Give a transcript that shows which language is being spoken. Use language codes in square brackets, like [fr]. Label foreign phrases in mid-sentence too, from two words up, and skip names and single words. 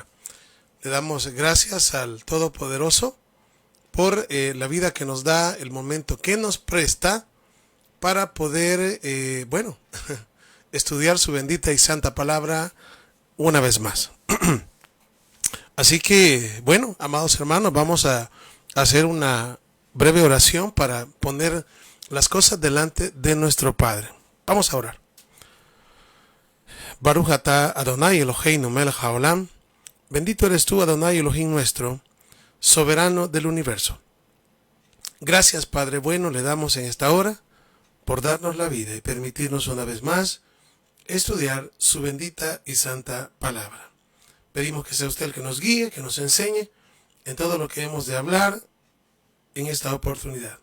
[es] Le damos gracias al Todopoderoso por la vida que nos da, el momento que nos presta para poder, estudiar su bendita y santa palabra una vez más. Así que, bueno, amados hermanos, vamos a hacer una breve oración para poner las cosas delante de nuestro Padre. Vamos a orar. [he] ברוך אתה אדוני אלוהינו מלך העולם. [es] Bendito eres tú, Adonai Elohim nuestro, soberano del universo. Gracias, Padre bueno, le damos en esta hora por darnos la vida y permitirnos una vez más estudiar su bendita y santa palabra. Pedimos que sea usted el que nos guíe, que nos enseñe en todo lo que hemos de hablar en esta oportunidad.